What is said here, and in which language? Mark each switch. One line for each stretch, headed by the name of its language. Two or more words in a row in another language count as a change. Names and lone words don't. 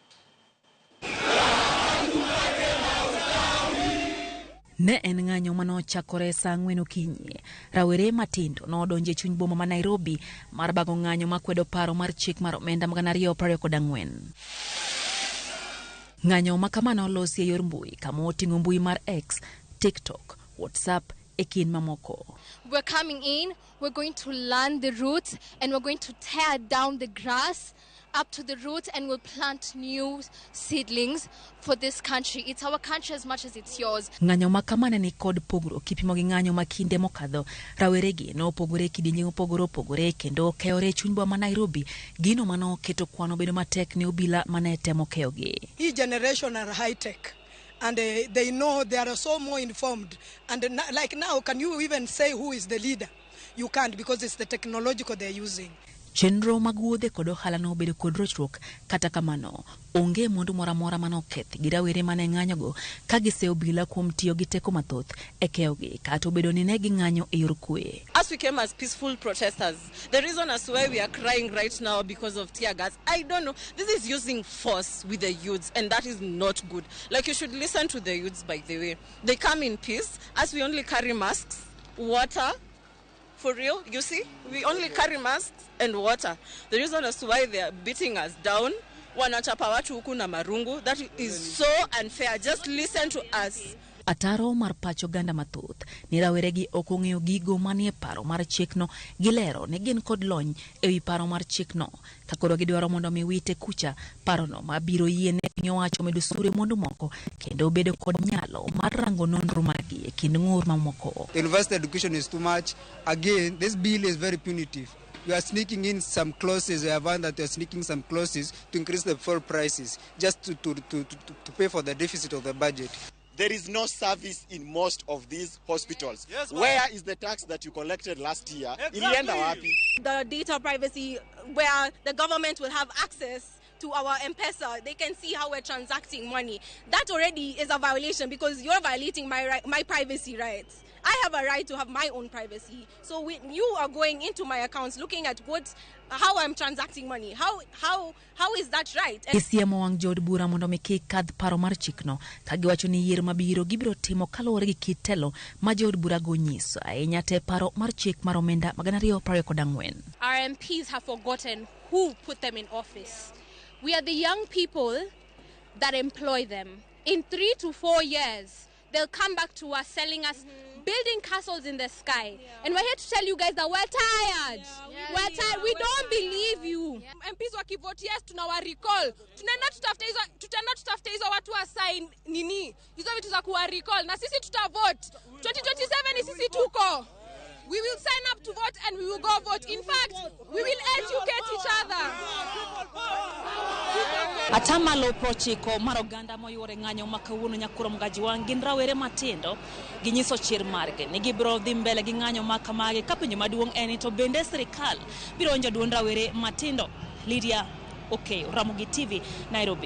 Luo (Kenya and Tanzania): Ne en ng'anyo manochakore saa 4 okinyi. Rawere matindo nodonje chuny boma ma Nairobi mar bago ng'anyo makwedo paro mar chik mar omenda 2024. Ng'anyo makamano olosi e yor mbui kama oting'o mbui mar X, TikTok, WhatsApp e kin mamoko.
English: We're coming in, we're going to learn the roots and we're going to tear down the grass up to the roots and we'll plant new seedlings for this country. It's our country as much as it's yours.
Luo (Kenya and Tanzania): Ng'anyo makamane ni kod pogro kipimo gi ng'anyo makinde mokadho. Raweregi no pogore kidienje opogore kendo keore chuny boma Nairobi gino mano keto kwano bedo matek ne obila mane temo keogi.
English: Hii generation are high tech and they know, they are so more informed, and like now can you even say who is the leader? You can't, because it's the technological they're using.
Luo (Kenya and Tanzania): Chenro mag wuodhe kod ohala no obedo kod rochruok kata kamano onge mwandu mora mora manoketh gi rawere mane ng'anyogo ka giseo obila kuom tiyo gi teko mathoth e keogi kata obedo ni ne ging'anyo e yor kwe.
English: As we came as peaceful protesters, the reason as why we are crying right now because of tear gas, I don't know. This is using force with the youths, and that is not good. Like, you should listen to the youths, by the way. They come in peace, as we only carry masks, water. For real, you see, we only carry masks and water. The reason as to why they are beating us down
Swahili: wanachapa watu huku na marungu.
English: That is so unfair. Just listen to us.
Luo (Kenya and Tanzania): Ataro mar pacho ganda mathoth ni raweregi okong'eyo gigo manie paro mar chikno gilero ne gin kod lony ewi paro mar chikno kakoro gidwaro mondo mi wite kucha parono mabiro yiene piny owacho medo sure mondo moko kendo bedo kod nyalo mar rango nonro magi e kind ng'ur mamoko.
English: University education is too much. Again, this bill is very punitive. You are sneaking in some clauses. We have found that you are sneaking some clauses to increase the fuel prices just to pay for the deficit of the budget. There is no service in most of these hospitals. Yes, where is the tax that you collected last year? Exactly. The data privacy where the government will have access to our M-Pesa, they can see how we're transacting money. That already is a violation because you're violating my privacy rights. I have a right to have my own privacy. So you are going into my accounts looking at how I'm transacting money. How is that right?
Luo (Kenya and Tanzania): Isiemo wang jod bura mondo mi kik kadh paro mar chikno kagiwacho ni yiero mabiro gibiro timo kaluwore gi kitelo ma jod bura go nyiso ahinya te paro mar chik mar omenda 2024.
English: Our MPs have forgotten who put them in office. We are the young people that employ them. In 3 to 4 years, they'll come back to us selling us building castles in the sky. And we're here to tell you guys that we're tired. We're tired. We don't believe you.
Swahili: MPs wakivote yes tunawa recall. Tutaenda tutafute hizo watu assign nini. Hizo vitu za kuwa recall na sisi tutavote. 2027 ni sisi tuko.
English: We will sign up to vote and we will go vote. In fact, we will educate each other.
Luo (Kenya and Tanzania): Atamalo prochiko maroganda moyore ng'anyo makawuono nyakuro mgaji wangin rawere matindo ginyiso chir marge ni gibro dhi mbele gi ng'anyo makamage kapenjo maduong' en to bende sirikal biro onjo duond rawere matindo. Lydia Okeyo, Ramogi TV, Nairobi.